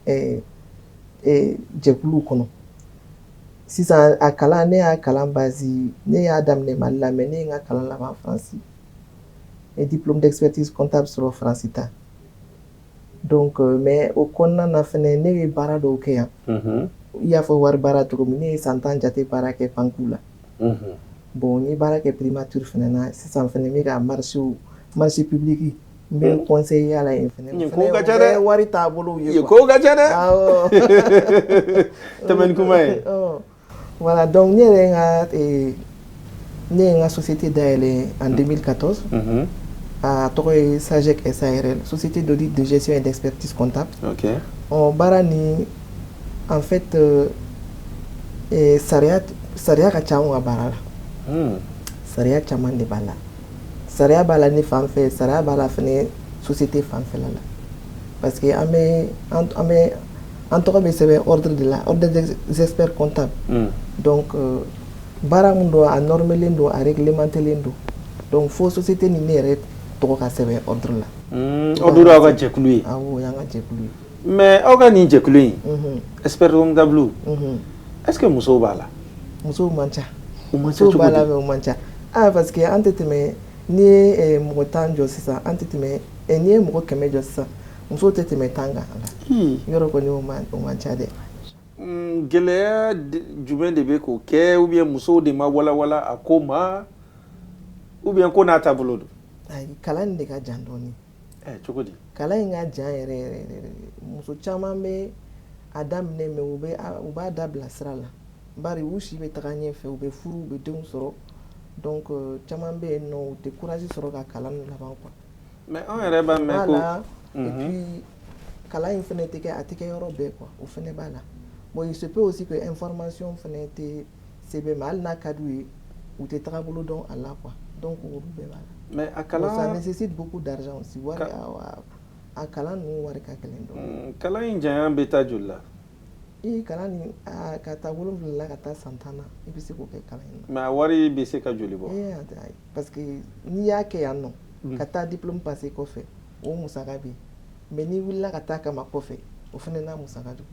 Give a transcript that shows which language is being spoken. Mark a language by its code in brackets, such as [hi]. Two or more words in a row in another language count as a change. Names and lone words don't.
[bm] jɛkuluw kɔnɔ sisan a kalan ne y'a kalan base ne y'a daminɛ Mali la mais ne ye n ka kalan laban Faransi [fr] et diplôme d'expertise comptable [bm] sɔrɔ Faransi ta donc mais o kɔnɔna na fɛnɛ ne ye baara dɔw kɛ yan i y'a fɔ wari baara cogo min ne ye san 10 jate baara kɛ banque la bon n ye baara kɛ primature fɛnɛ na sisan fɛnɛ n bɛ ka [fr] marché public [bm] n bɛ conseiller a la yen fɛnɛ fɛnɛ wari taabolow ye ko ka ca dɛ tɛmɛ kuma ye voilà donc ne yɛrɛ ye n ka société dayɛlɛ en 2014 a tɔgɔ ye SAGEC SARL société d'audit de gestion et d'expertise comptable. Baara ni [fr] en fait [bm] sariya ka ca anw ka baara la sariya caman de b'a la sariya b'a la ne fan fɛ sariya b'a la fɛnɛ société fanfɛla la parce que an tɔgɔ bɛ sɛbɛn [fr] ordre de la ordre des experts comptables [bm] donc baara mun don a normelen don a réglementelen don donc fo société ni ne yɛrɛ tɔgɔ ka sɛbɛn ordre la ordre aw ka jɛkulu ye awɔ y'an ka jɛkulu ye mais aw ka nin jɛkulu in [fr] expert comptable est-ce que [bm] musow b'a la musow man ca musow b'a la mais o man ca parce que an tɛ tɛmɛ n'i ye mɔgɔ 10 jɔ sisan an tɛ tɛmɛ n'i ye mɔgɔ 100 jɔ sisan muso tɛ tɛmɛ 10 kan la yɔrɔ kɔni o man ca dɛ gɛlɛya jumɛn de bɛ k'o kɛ [fr] ou bien [bm] musow de ma walawala a ko ma [fr] ou bien [bm] ko n'a taabolo don ayi kalan in de ka jan dɔɔni cogo di kalan in ka jan yɛrɛ muso caman bɛ a daminɛ mais u b'a dabila sira la bari u si bɛ taga ɲɛfɛ u bɛ furu u bɛ denw sɔrɔ donc caman bɛ yen nɔ u tɛ courage sɔrɔ ka kalan laban quoi mais an yɛrɛ b'a mɛn ko [fr] voilà et puis [bm] kalan in fana tɛ kɛ a tɛ kɛ yɔrɔ bɛɛ quoi o fana b'a la [fr] bon il se peut aussi que [bm] information fana tɛ sɛbɛn mais hali n'a ka d'u ye u tɛ tagabolo dɔn a la quoi donc olu bɛɛ b'a la mais a kalan [fr] ça nécessite beaucoup d'argent aussi [bm] wari a kalan ninnu wari ka gɛlɛn dɔɔni kalan in janya bɛ taa joli la kalan nin ka taa 7 la ka taa san 10 na i bɛ se k'o kɛ kalan in na mais a wari bɛ se ka joli bɔ [fr] parce que [bm] n'i y'a kɛ yan nɔ ka taa [fr] diplôme passé [bm] kɔfɛ o musaka bɛ yen mais n'i wulila ka taa kama kɔfɛ o fana n'a musaka don